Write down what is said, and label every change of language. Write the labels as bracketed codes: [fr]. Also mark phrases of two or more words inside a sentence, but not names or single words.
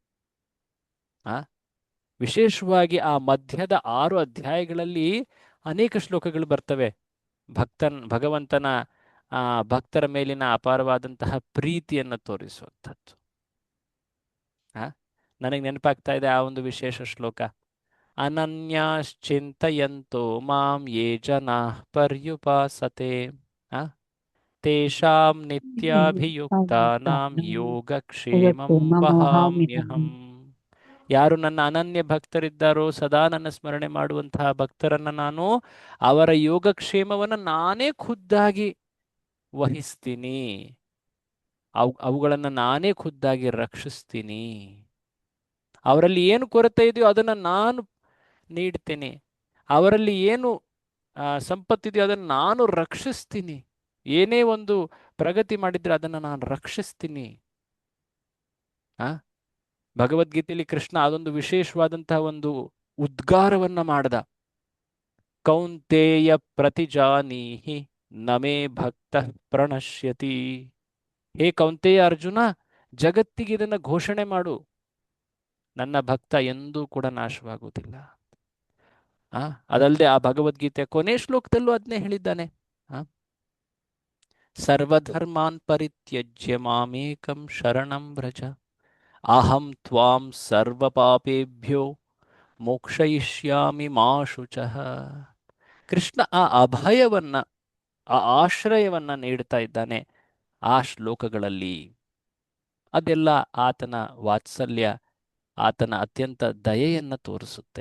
[kn] ವಿಶೇಷವಾಗಿ ಆ ಮಧ್ಯದ 6 ಅಧ್ಯಾಯಗಳಲ್ಲಿ ಅನೇಕ ಶ್ಲೋಕಗಳು ಬರ್ತವೆ. ಭಗವಂತನ ಭಕ್ತರ ಮೇಲಿನ ಅಪಾರವಾದಂತಹ ಪ್ರೀತಿಯನ್ನು ತೋರಿಸುವಂಥದ್ದು. ನನಗೆ ನೆನಪಾಗ್ತಾ ಇದೆ ಆ ಒಂದು ವಿಶೇಷ ಶ್ಲೋಕ. [sa] ಅನನ್ಯಾಶ್ಚಿಂತಯಂತೋ ಮಾಂ ಯೇ ಜನಾಃ ಪರ್ಯುಪಾಸತೆ ತೇಷಾಂ ನಿತ್ಯಾಭಿಯುಕ್ತಾನಾಂ ಯೋಗಕ್ಷೇಮಂ ವಹಾಮ್ಯಹಂ. [kn] ಯಾರು ನನ್ನ ಅನನ್ಯ ಭಕ್ತರಿದ್ದಾರೋ, ಸದಾ ನನ್ನ ಸ್ಮರಣೆ ಮಾಡುವಂತಹ ಭಕ್ತರನ್ನ ನಾನು ಅವರ ಯೋಗಕ್ಷೇಮವನ್ನು ನಾನೇ ಖುದ್ದಾಗಿ ವಹಿಸ್ತೀನಿ. ಅವುಗಳನ್ನು ನಾನೇ ಖುದ್ದಾಗಿ ರಕ್ಷಿಸ್ತೀನಿ. ಅವರಲ್ಲಿ ಏನು ಕೊರತೆ ಇದೆಯೋ ಅದನ್ನು ನಾನು ನೀಡ್ತೀನಿ. ಅವರಲ್ಲಿ ಏನು ಸಂಪತ್ತಿದೆಯೋ ಅದನ್ನು ನಾನು ರಕ್ಷಿಸ್ತೀನಿ. ಏನೇ ಒಂದು ಪ್ರಗತಿ ಮಾಡಿದ್ರೆ ಅದನ್ನು ನಾನು ರಕ್ಷಿಸ್ತೀನಿ. ಭಗವದ್ಗೀತೆಯಲ್ಲಿ ಕೃಷ್ಣ ಅದೊಂದು ವಿಶೇಷವಾದಂತಹ ಒಂದು ಉದ್ಗಾರವನ್ನ ಮಾಡ್ದ. [sa] ಕೌಂತೇಯ ಪ್ರತಿಜಾನೀಹಿ ನಮೇ ಭಕ್ತ ಪ್ರಣಶ್ಯತಿ. [kn] ಹೇ ಕೌಂತೇಯ ಅರ್ಜುನ, ಜಗತ್ತಿಗೆ ಇದನ್ನ ಘೋಷಣೆ ಮಾಡು, ನನ್ನ ಭಕ್ತ ಎಂದೂ ಕೂಡ ನಾಶವಾಗುವುದಿಲ್ಲ. ಅದಲ್ಲದೆ ಆ ಭಗವದ್ಗೀತೆಯ ಕೊನೆ ಶ್ಲೋಕದಲ್ಲೂ ಅದನ್ನೇ ಹೇಳಿದ್ದಾನೆ. [sa] ಸರ್ವಧರ್ಮಾನ್ ಪರಿತ್ಯಜ್ಯ ಮಾಮೇಕಂ ಶರಣಂ ವ್ರಜ ಅಹಂ ತ್ವಾಂ ಸರ್ವ ಪಾಪೇಭ್ಯೋ ಮೋಕ್ಷಯಿಷ್ಯಾಮಿ ಮಾ ಶುಚಃ. [kn] ಕೃಷ್ಣ ಆ ಅಭಯವನ್ನ, ಆ ಆಶ್ರಯವನ್ನ ನೀಡ್ತಾ ಇದ್ದಾನೆ ಆ ಶ್ಲೋಕಗಳಲ್ಲಿ. ಅದೆಲ್ಲ ಆತನ ವಾತ್ಸಲ್ಯ, ಆತನ ಅತ್ಯಂತ ದಯೆಯನ್ನು ತೋರಿಸುತ್ತೆ.